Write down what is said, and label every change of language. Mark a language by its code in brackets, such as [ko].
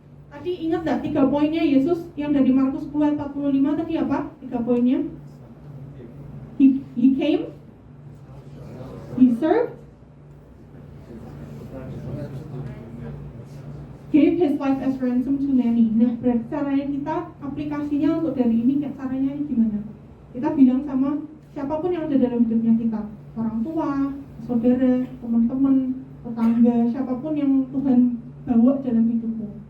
[id] Tadi ingat gak 3 poinnya Yesus yang dari Markus 10:45 tadi apa? 3 poinnya. [en] He came, he served, gave his life as ransom to many. [id] Nah, berarti caranya kita, aplikasinya untuk dari ini, caranya ini gimana? Kita bilang sama siapapun yang ada dalam hidupnya kita, orang tua, saudara, teman-teman, tetangga, siapapun yang Tuhan bawa dalam hidupmu.